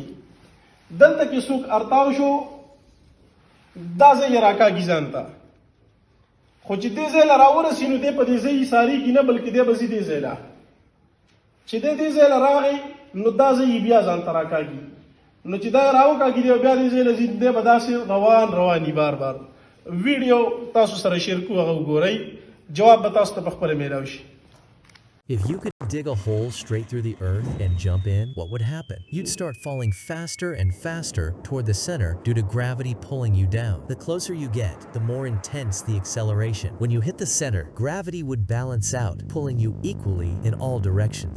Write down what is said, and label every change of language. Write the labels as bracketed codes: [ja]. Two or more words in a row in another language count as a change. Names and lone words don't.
[ps] دلته کې څوک ارتاو شو دا ځای یې راکاږي ځان ته، خو چې دې ځای له راورسي نو دی په دې ځای ساریږي نه، بلکې دی به ځي دې ځای له. چې دی دې ځای له راغی نو دا ځای یې بیا ځان ته راکاږي. نو چې دا راوکاږي دی بیا دې ځای له ځي، دی به داسې رواني بار بار. ویډیو تاسو سره شیر کوو، هغه وګورئ، جواب به تاسو ته په خپله میلاو شي. [en] If you could dig a hole straight through the earth and jump in, what would happen? You'd start falling faster and faster toward the center due to gravity pulling you down. The closer you get, the more intense the acceleration. When you hit the center, gravity would balance out, pulling you equally in all directions.